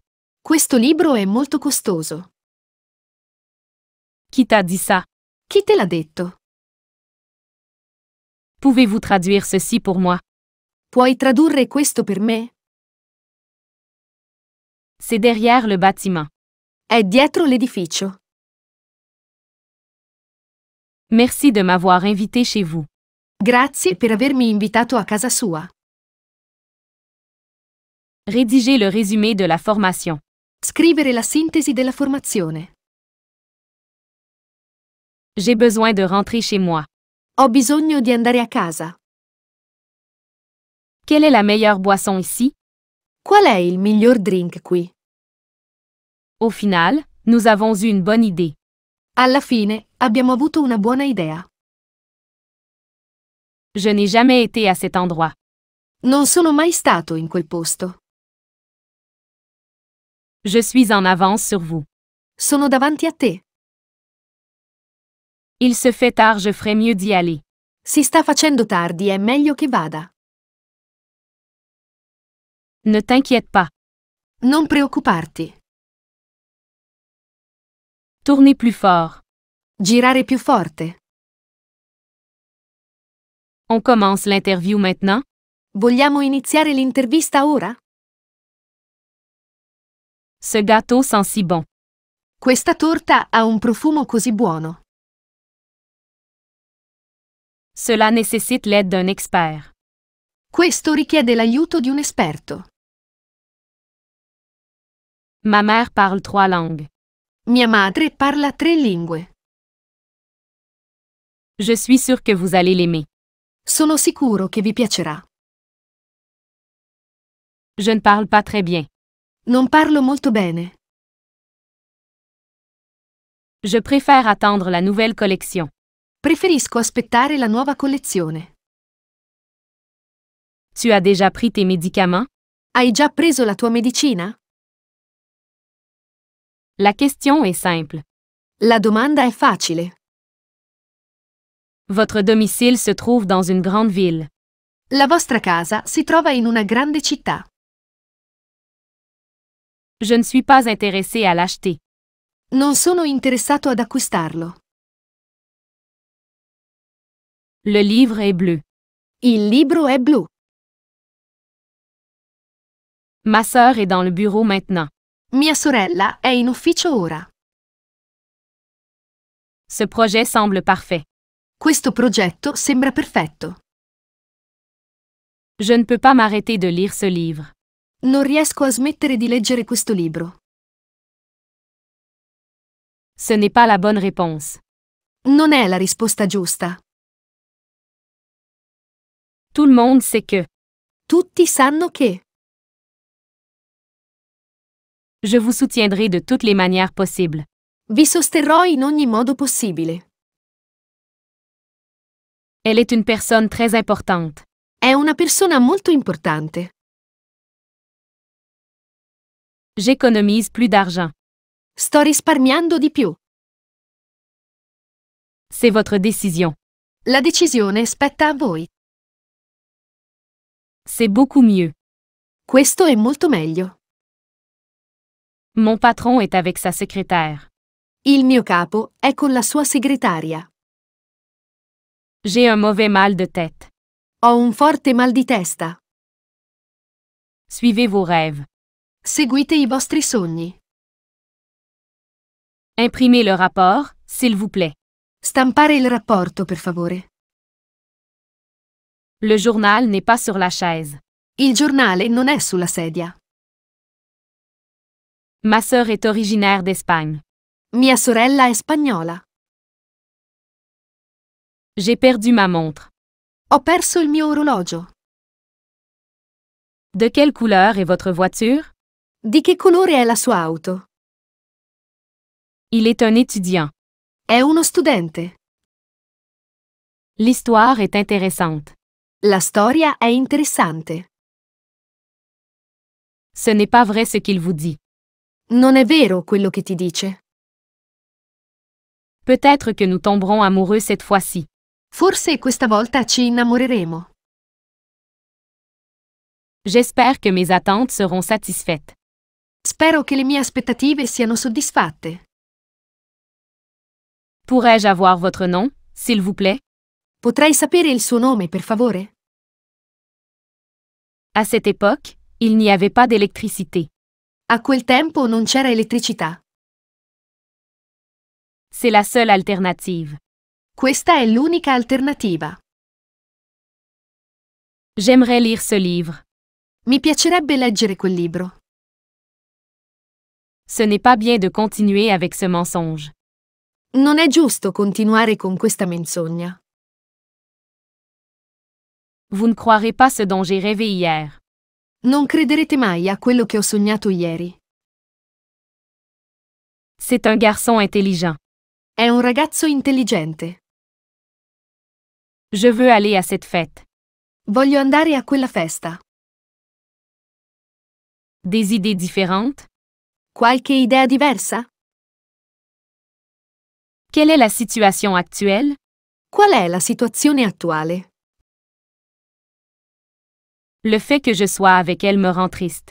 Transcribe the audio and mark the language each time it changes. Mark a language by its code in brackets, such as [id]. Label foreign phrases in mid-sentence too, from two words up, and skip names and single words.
[it] Questo libro è molto costoso. [fr] Qui t'a dit ça? [it] Chi te l'ha detto? [fr] Pouvez-vous traduire ceci pour moi? [it] Puoi tradurre questo per me? [fr] C'est derrière le bâtiment. [it] È dietro l'edificio. [fr] Merci de m'avoir invité chez vous. [it] Grazie per avermi invitato a casa sua. [fr] Rédigez le résumé de la formation. [it] Scrivere la sintesi della formazione. [fr] J'ai besoin de rentrer chez moi. [it] Ho bisogno di andare a casa. [fr] Quelle est la meilleure boisson ici? [it] Qual è il miglior drink qui? [fr] Au final, nous avons eu une bonne idée. [it] Alla fine, abbiamo avuto una buona idea. [fr] Je n'ai jamais été à cet endroit. [it] Non sono mai stato in quel posto. [fr] Je suis en avance sur vous. [it] Sono davanti a te. [fr] Il se fait tard, je ferais mieux d'y aller. [it] Si sta facendo tardi, è meglio che vada. [fr] Ne t'inquiète pas. [it] Non preoccuparti. [fr] Tournez plus fort. [it] Girare più forte. [fr] On commence l'interview maintenant? [it] Vogliamo iniziare l'intervista ora? [fr] Ce gâteau sent si bon. [it] Questa torta ha un profumo così buono. [fr] Cela nécessite l'aide d'un expert. [it] Questo richiede l'aiuto di un esperto. [fr] Ma mère parle 3 langues. [it] Mia madre parla 3 lingue. [fr] Je suis sûre que vous allez l'aimer. [it] Sono sicuro che vi piacerà. [fr] Je ne parle pas très bien. [it] Non parlo molto bene. [fr] Je préfère attendre la nouvelle collection. [it] Preferisco aspettare la nuova collezione. [fr] Tu as déjà pris tes médicaments? [it] Hai già preso la tua medicina? [fr] La question est simple. [it] La domanda è facile. [fr] Votre domicile se trouve dans une grande ville. [it] La vostra casa si trova in una grande città. [fr] Je ne suis pas intéressé à l'acheter. [it] Non sono interessato ad acquistarlo. [fr] Le livre est bleu. [it] Il libro è blu. [fr] Ma sœur est dans le bureau maintenant. [it] Mia sorella è in ufficio ora. [fr] Ce projet semble parfait. [it] Questo progetto sembra perfetto. [fr] Je ne peux pas m'arrêter de lire ce livre. [it] Non riesco a smettere di leggere questo libro. [fr] Ce n'est pas la bonne réponse. [it] Non è la risposta giusta. [fr] Tout le monde sait que. [it] Tutti sanno che. [fr] Je vous soutiendrai de toutes les manières possibles. [it] Vi sosterrò in ogni modo possibile. [fr] Elle est une personne très importante. [it] È una persona molto importante. [fr] J'économise plus d'argent. [it] Sto risparmiando di più. [fr] C'est votre décision. [it] La decisione spetta a voi. [fr] C'est beaucoup mieux. [it] Questo è molto meglio. [fr] Mon patron est avec sa secrétaire. [it] Il mio capo è con la sua segretaria. [fr] J'ai un mauvais mal de tête. [it] Ho un forte mal di testa. [fr] Suivez vos rêves. [it] Seguite i vostri sogni. [fr] Imprimez le rapport, s'il vous plaît. [it] Stampare il rapporto, per favore. [fr] Le journal n'est pas sur la chaise. [it] Il giornale non è sulla sedia. [fr] Ma sœur est originaire d'Espagne. [it] Mia sorella è spagnola. [fr] J'ai perdu ma montre. [it] Ho perso il mio orologio. [fr] De quelle couleur est votre voiture? [it] Di che colore è la sua auto? [fr] Il est un étudiant. [it] È uno studente. [fr] L'histoire est intéressante. [it] La storia è interessante. [fr] Ce n'est pas vrai ce qu'il vous dit. [it] Non è vero quello che ti dice. [fr] Peut-être que nous tomberons amoureux cette fois-ci. [it] Forse questa volta ci innamoreremo. [fr] J'espère que mes attentes seront satisfaites. [it] Spero che le mie aspettative siano soddisfatte. [fr] Pourrais-je avoir votre nom, s'il vous plaît? [it] Potrei sapere il suo nome, per favore? [fr] À cette époque, il n'y avait pas d'électricité. [it] A quel tempo non c'era elettricità. [fr] C'est la seule alternative. [it] Questa è l'unica alternativa. [fr] J'aimerais lire ce livre. [it] Mi piacerebbe leggere quel libro. [fr] Ce n'est pas bien de continuer avec ce mensonge. [it] Non è giusto continuare con questa menzogna. [fr] Vous ne croirez pas ce dont j'ai rêvé hier. [it] Non crederete mai a quello che ho sognato ieri. [fr] C'est un garçon intelligent. [it] È un ragazzo intelligente. [fr] Je veux aller à cette fête. [it] Voglio andare a quella festa. [fr] Des idées différentes? [it] Qualche idea diversa? [fr] Quelle est la situation actuelle? [it] Qual è la situazione attuale? [fr] Le fait que je sois avec elle me rend triste.